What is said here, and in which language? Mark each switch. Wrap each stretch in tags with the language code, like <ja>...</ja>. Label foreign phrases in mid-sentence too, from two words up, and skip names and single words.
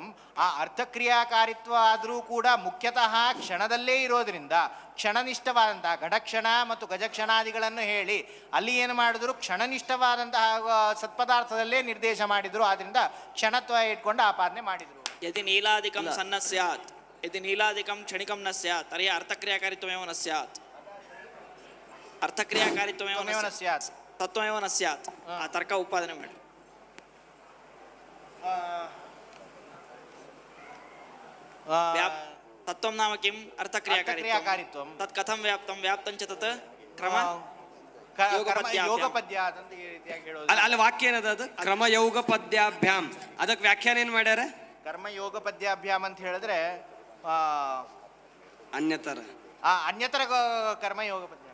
<kn>ಆ ಅರ್ಥಕ್ರಿಯಾಕಾರಿತ್ವ ಆದರೂ ಕೂಡ ಮುಖ್ಯತಃ ಕ್ಷಣದಲ್ಲೇ ಇರೋದ್ರಿಂದ ಕ್ಷಣನಿಷ್ಠವಾದಂತಹ ಘಟಕ್ಷಣ ಮತ್ತು ಗಜಕ್ಷಣಾದಿಗಳನ್ನು ಹೇಳಿ ಅಲ್ಲಿ ಏನು ಮಾಡಿದ್ರು, ಕ್ಷಣನಿಷ್ಠವಾದಂತಹ ಸತ್ಪದಾರ್ಥದಲ್ಲೇ ನಿರ್ದೇಶ ಮಾಡಿದ್ರು. ಆದ್ರಿಂದ ಕ್ಷಣತ್ವ ಇಟ್ಕೊಂಡು ಆಪಾದನೆ ಮಾಡಿದ್ರು.</kn> <sa>ಯದಿ ನೀಲಾದಿಕಂ ಸನ್ನ ಸ್ಯಾತ್ ಯದಿ ನೀಲಾದಿಕಂ ಕ್ಷಣಿಕಂ ನ ಸ್ಯಾತ್ ತರ್ಹಿ ಅರ್ಥಕ್ರಿಯಾಕಾರಿತ್ವಮೇವ ನ ಸ್ಯಾತ್ ಅರ್ಥಕ್ರಿಯಾಕಾರಿತ್ವಮೇವ ನ ಸ್ಯಾತ್ ತತ್ವಮೇವ ನ ಸ್ಯಾತ್.</sa> <kn>ಆ ತರ್ಕ ಉಪಾದನೆ ಮಾಡಿ.</kn> <sa>ತತ್ವಂ ನಾಮ ಕಿಂ ಅರ್ಥಕ್ರಿಯಾಕಾರಿತ್ವಂ ತತ್ ಕಥಂ ವ್ಯಾಪ್ತಂ ವ್ಯಾಪ್ತಂಚ ತತ್ ಕ್ರಮ</sa> <kn>ಯೋಗಪದ್ಯ ಅಂತ ಈ ರೀತಿಯಾಗಿ ಹೇಳೋದು. ಅಲ್ಲಿ ವಾಕ್ಯ ಏನದ ಅದು</kn> <sa>ಕ್ರಮ ಯೋಗ ಪದ್ಯಾಭ್ಯಾಂ,</sa> <kn>ಅದಕ್ಕೆ ವ್ಯಾಖ್ಯಾನ ಏನ್ ಮಾಡ್ಯಾರ?</kn> <sa>ಕರ್ಮ ಯೋಗ ಪದ್ಯಾಭ್ಯಾಮ್</sa> <kn>ಅಂತ ಹೇಳಿದ್ರೆ</kn> <sa>ಅನ್ಯತರ ಕರ್ಮ ಯೋಗ ಪದ್ಯ</sa>